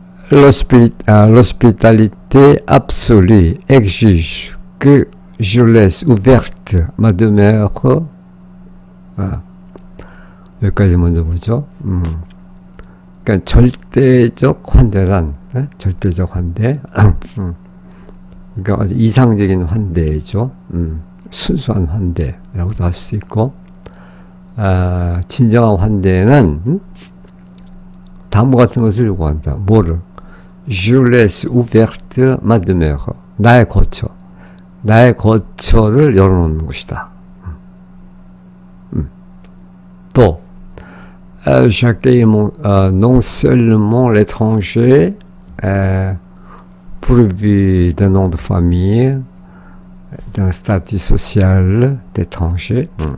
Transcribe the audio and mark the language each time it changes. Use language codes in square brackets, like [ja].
[fr] L'hospitalité absolue exige que je laisse ouverte ma demeure. [ko] 여기까지 먼저 보죠. 그러니까 절대적 환대란, 절대적 환대. 그러니까 아주 이상적인 환대죠. 순수한 환대라고도 할 수 있고, 진정한 환대는 다음과 같은 것을 요구한다. 뭐를? [fr] Je laisse ouverte ma demeure. [ko] 나의 거처를 열어놓는 것이다. [fr] 또 j'accueille non seulement l'étranger pourvu d'un nom de famille, d'un statut social d'étranger.